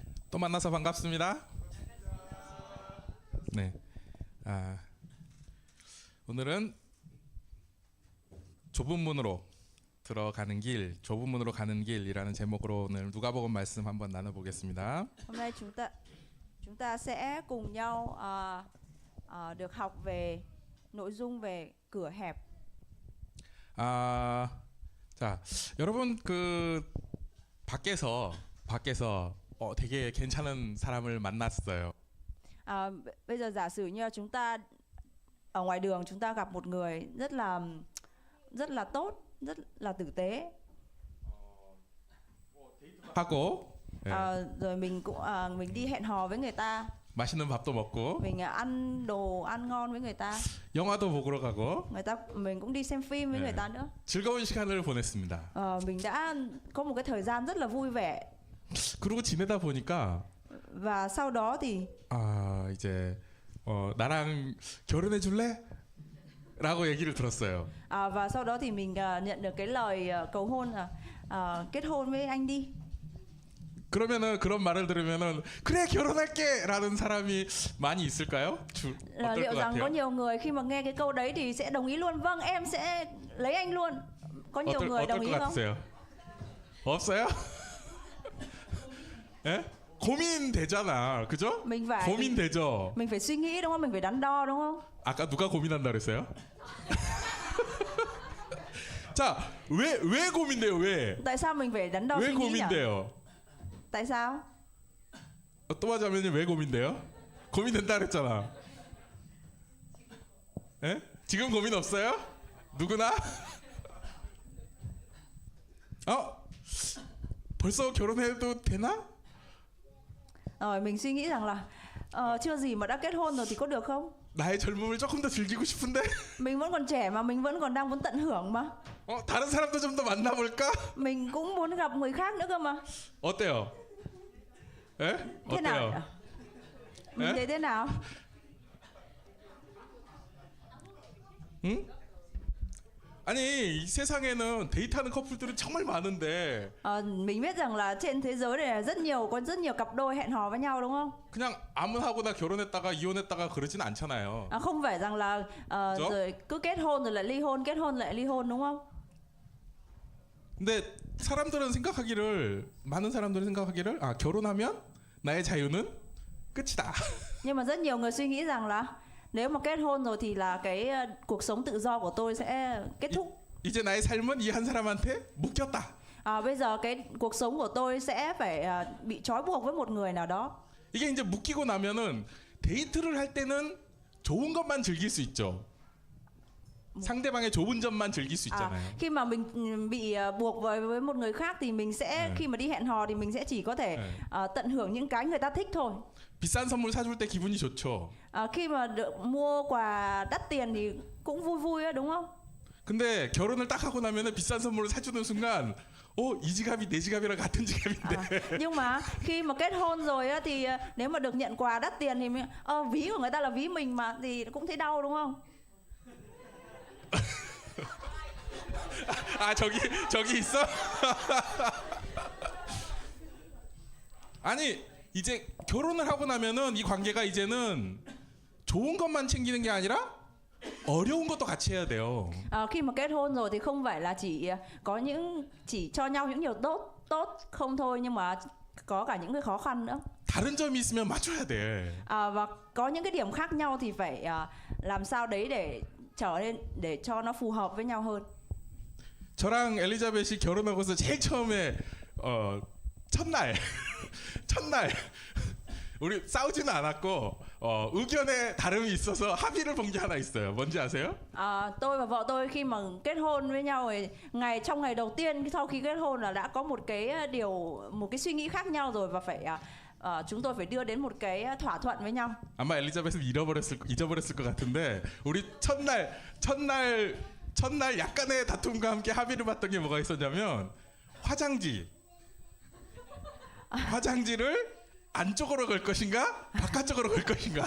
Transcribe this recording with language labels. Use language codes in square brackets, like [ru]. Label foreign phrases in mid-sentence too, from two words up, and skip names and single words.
[ko] 또 만나서 반갑습니다. 네, 오늘은 좁은 문으로 들어가는 길, 좁은 문으로 가는 길이라는 제목으로 오늘 누가복음 말씀 한번 나눠보겠습니다. [vi] Hôm nay chúng ta sẽ cùng nhau được học về nội dung về cửa hẹp. [ko] 자, 여러분 그 밖에서 되게 괜찮은 사람을 만났어요. [vi] Bây giờ giả sử như chúng ta ở ngoài đường chúng ta gặp một người rất là tốt, rất là tử tế. [ko] 하고 [vi] Rồi mình đi hẹn hò với người ta, [ko] 맛있는 밥도 먹고 [vi] mình ăn đồ ăn ngon với người ta, [ko] 영화도 보러 가고 [vi] mình cũng đi xem phim với người ta nữa. [ko] 즐거운 시간을 보냈습니다. [vi] Mình đã có một cái thời gian rất là vui vẻ. [ko] 그러고 지내다 보니까 [vi] Và sau đó thì [ko] 이제 나랑 결혼해 줄래? 라고 얘기를 들었어요. [vi] và sau đó thì mình nhận được cái lời cầu hôn là kết hôn với anh đi. [ko] 그러면은 그런 말을 들으면은 그래 결혼할게 라는 사람이 많이 있을까요? 어떨 [vi] Liệu [ko] 것 [vi] rằng có [ko] 같아요? [vi] nhiều người khi mà nghe cái câu đấy thì sẽ đồng ý luôn, vâng em sẽ lấy anh luôn. Có nhiều người đồng [ko] 어떨 [vi] ý [ko] 것 [vi] không? [ko] 같으세요? 없어요? 예? 고민되잖아, 그죠? [vi] Mình phải [ko] 고민되죠. [vi] mình phải suy nghĩ đúng không? Mình phải đắn đo đúng không? [ko] 아까 누가 고민한다 그랬어요? 자, 왜 고민돼요? 왜? [vi] Tại sao mình phải đắn đo [ko] 왜 [vi] suy nghĩ nhỉ? [ko] 고민돼요? [vi] Tại sao? [ko] 또 하자면 왜 고민돼요? 고민된다 그랬잖아. 예? 지금 고민 없어요? 누구나? 벌써 결혼해도 되나? [vi] Mình suy nghĩ rằng là chưa gì mà đã kết hôn rồi thì có được không? [ko] 나의 젊음을 조금 더 즐기고 싶은데. [vi] Mình vẫn còn trẻ mà, mình vẫn còn đang muốn tận hưởng mà. [ko] 다른 사람도 좀 더 만나볼까? [vi] Mình cũng muốn gặp người khác nữa cơ mà. [ko] 어때요? 예? [vi] Thế nào? [ko] 어때요? [vi] Mình [ko] 예? [vi] thấy thế nào? [ko] 응? 아니 이 세상에는 데이트하는 커플들은 정말 많은데 [vi] Mình biết rằng là trên thế giới này có rất nhiều cặp đôi hẹn hò với nhau đúng không? [ko] 그냥 아무하고나 결혼했다가 이혼했다가 그러진 않잖아요. [vi] Không phải rằng là rồi cứ kết hôn rồi lại ly hôn, kết hôn lại ly hôn đúng không? [ko] 근데 많은 사람들은 생각하기를 결혼하면 나의 자유는 끝이다. [vi] Nhưng mà rất nhiều người suy nghĩ rằng là nếu mà kết hôn rồi thì là cái cuộc sống tự do của tôi sẽ kết thúc. [ko] 이제 나의 삶은 이 한 사람한테 묶였다. [vi] Bây giờ cái cuộc sống của tôi sẽ phải bị trói buộc với một người nào đó. [ko] 이게 이제 묶이고 나면은 데이트를 할 때는 좋은 것만 즐길 수 있죠. 상대방의 좋은 점만 즐길 수 있잖아요. [vi] Khi mà mình bị buộc với một người khác thì mình sẽ khi mà đi hẹn hò thì mình sẽ chỉ có thể tận hưởng những cái người ta thích thôi. [ko] 비싼 선물 사줄 때 기분이 좋죠. [vi] Khi mà được mua quà đắt tiền thì cũng vui vui á đúng không? [ko] 근데 결혼을 딱 하고 나면은 비싼 선물을 사주는 순간 이 지갑이 내 지갑이랑 같은 지갑인데. [vi] Nhưng mà khi mà kết hôn rồi á thì nếu mà được nhận quà đắt tiền thì ví của người ta là ví mình mà thì cũng thấy đau đúng không? [ko] 저기 있어? 아니 이제 결혼을 하고 나면은 이 관계가 이제는 좋은 것만 챙기는 게 아니라 어려운 것도 같이 해야 돼요. [vi] Khi mà kết hôn rồi thì không phải là chỉ cho nhau những điều tốt không thôi, nhưng mà có cả những cái khó khăn nữa. [ko] 다른 점이 있으면 맞춰야 돼. [vi] Và có những cái điểm khác nhau thì phải làm sao đấy để cho nó phù hợp với nhau hơn. [ko] 저랑 엘리자벳이 결혼하고서 제일 처음에 첫날 우리 싸우지는 않았고 의견에 다름이 있어서 합의를 본 게 하나 있어요. 뭔지 아세요? [vi] Tôi và vợ tôi khi mà kết hôn với nhau thì trong ngày đầu tiên sau khi kết hôn là đã có một cái suy nghĩ khác nhau rồi, và chúng tôi phải đưa đến một cái thỏa thuận với nhau. [ko] 아마 엘리자벳은 잊어버렸을 것 같은데 우리 첫날 약간의 다툼과 함께 합의를 봤던 게 뭐가 있었냐면 화장지를 안쪽으로 갈 것인가? 바깥쪽으로 갈 것인가?